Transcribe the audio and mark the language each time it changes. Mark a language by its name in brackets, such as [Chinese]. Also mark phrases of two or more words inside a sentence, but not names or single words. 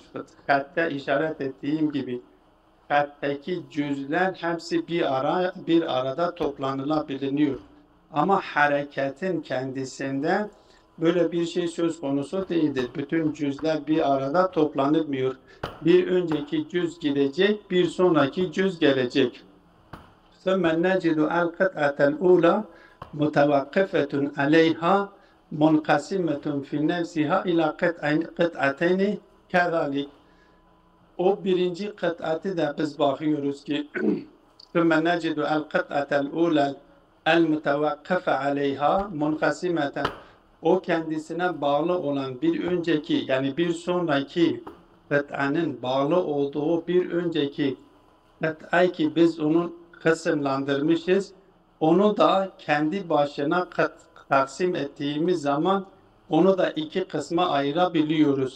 [Turkish] Hatta işaret ettiğim gibi hattaki cüzler hepsi bir arada toplanılabiliyor. Ama hareketin kendisinde böyle bir şey söz konusu değildir. Bütün cüzler bir arada toplanılmıyor. Bir önceki cüz gidecek, bir sonraki cüz gelecek. [Arabic] ثُمَّ نَجِدُ الْقِطْعَةَ الْأُولَى مُتَوَقِّفَةٌ عَلَيْهَا مُنْقَسِمَةٌ فِي نَفْسِهَا إِلَى قِطْعَتَيْنِ كَذَلِكَ. [Turkish] O birinci kıt'atı da biz bakıyoruz ki [Arabic] ثُمَّ ثم نجد القطعة الأولى المتوقف عليها منقسمة. [Turkish] O kendisine bağlı olan bir önceki yani bir sonraki kıtanın bağlı olduğu bir önceki kıtayı ki biz onu kısımlandırmışız. Onu da kendi başına taksim ettiğimiz zaman onu da iki kısma ayırabiliyoruz.